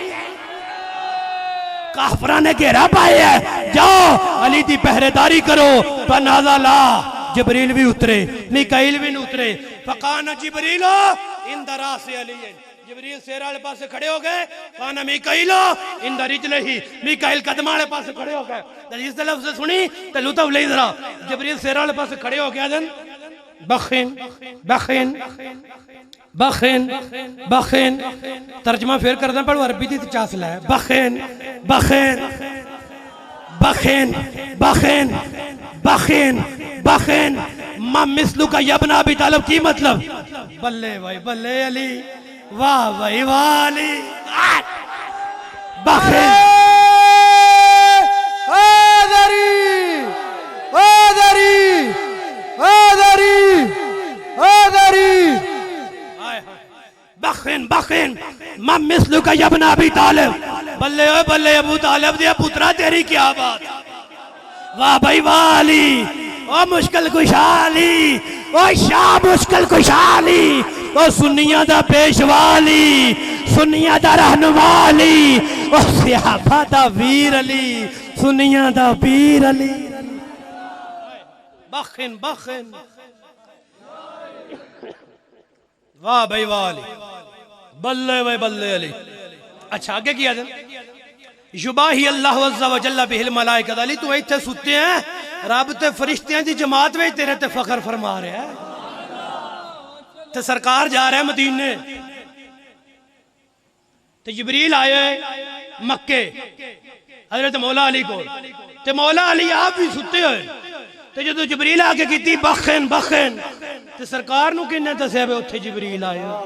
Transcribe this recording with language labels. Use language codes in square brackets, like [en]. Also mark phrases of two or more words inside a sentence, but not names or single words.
[pa] ਕਾਫ਼ਰਾਂ ਨੇ ਘੇਰਾ ਪਾਇਆ ਹੈ ਜਾਓ ਅਲੀ ਦੀ ਪਹਿਰੇਦਾਰੀ ਕਰੋ [ar] فنزل جبريل [pa] ਭੀ ਉਤਰੇ ਮੀਕਾਈਲ ਭੀ ਉਤਰੇ [ar] فكان جبريل عند رأسه [pa] ਅਲੀ ਜਬਰੀਲ ਸ਼ੇਰ ਵਾਲੇ ਪਾਸ ਖੜ੍ਹੇ ਹੋ ਗਏ, [ar] كان ميكائيل عند رجليه, [pa] ਮੀਕਾਈਲ ਕਦਮ ਵਾਲੇ ਪਾਸ ਖੜ੍ਹੇ ਹੋ ਗਏ। [ur] جس لفظ سے سنی تو لطف لے ذرا. جبریل شیر والے پاس کھڑے ہو گیا [ar] جن بخٍ بخٍ بخٍ بخٍ, [pa] ਤਰਜਮਾ ਫਿਰ ਕਰਨਾ ਪੜੋ ਅਰਬੀ ਦੀ ਚਾਸਲ ਹੈ। [ar] بخٍ بخٍ بخٍ بخٍ بخٍ بخٍ ما مثلك يا ابن أبي طالب [pa] ਕੀ ਮਤਲਬ, ਬੱਲੇ ਭਾਈ ਬੱਲੇ ਅਲੀ, ਵਾਹ ਭਾਈ ਵਾਹ ਅਲੀ। [ar] بخٍ [ur] हैदरी हैदरी हैदरी हैदरी [ar] بخٍ بخٍ ما مثلك يا ابن أبي طالب, [pa] ਬੱਲੇ ਓਏ ਬੱਲੇ ਅਬੂ ਤਾਲਿਬ ਦੇ ਪੁੱਤਰਾ ਤੇਰੀ ਕਿਆ ਬਾਤ। ਵਾਹ ਭਾਈ ਵਾਹ ਅਲੀ, ਓ ਮੁਸ਼ਕਿਲ ਖ਼ੁਸ਼ਹਾਲੀ, ਓ ਸ਼ਾਹ ਮੁਸ਼ਕਿਲ ਖ਼ੁਸ਼ਹਾਲੀ, ਓ ਸੁੰਨੀਆਂ ਦਾ ਪੇਸ਼ਵਾਲੀ, ਸੁੰਨੀਆਂ ਦਾ ਰਹਿਨੁਮਾਲੀ, ਓ ਸਿਆਬਾ ਦਾ ਵੀਰ ਅਲੀ, ਸੁੰਨੀਆਂ ਦਾ ਵੀਰ ਅਲੀ। [ar] بخٍ بخٍ [pa] ਵਾਹ ਭਾਈ ਵਾਹ ਅਲੀ, ਬੱਲੇ ਭਾਈ ਬੱਲੇ ਅਲੀ। ਅੱਛਾ ਅੱਗੇ ਕੀਤਾ ਜਾਏ, [ar] يباهي الله عز وجل به الملائكة [pa] ਅਲੀ, ਤੂੰ ਇੱਥੇ ਸੁੱਤੇ ਹੈਂ, ਰੱਬ ਤੇ ਫ਼ਰਿਸ਼ਤਿਆਂ ਦੀ ਜਮਾਤ ਮੇਂ ਤੇਰੇ ਤੇ ਫ਼ਖ਼ਰ ਫ਼ਰਮਾ ਰਿਹਾ ਹੈ। ਤੇ ਸਰਕਾਰ ਜਾ ਰਿਹਾ ਹੈ ਮਦੀਨੇ, ਤੇ ਜਿਬਰੀਲ ਆਏ ਮੱਕੇ ਹਜ਼ਰਤ ਮੌਲਾ ਅਲੀ ਕੋ, ਤੇ ਮੌਲਾ ਅਲੀ ਆਪ ਭੀ ਸੁੱਤੇ ਹੋਏ, ਤੇ ਜੋ ਜਿਬਰੀਲ ਆ ਕੇ ਕੀ [ar] بخٍ بخٍ, [pa] ਤੇ ਸਰਕਾਰ ਨੂੰ ਕਿੰਨੇ ਦੱਸਿਆ ਵੇ ਉੱਥੇ ਜਿਬਰੀਲ ਆਏ।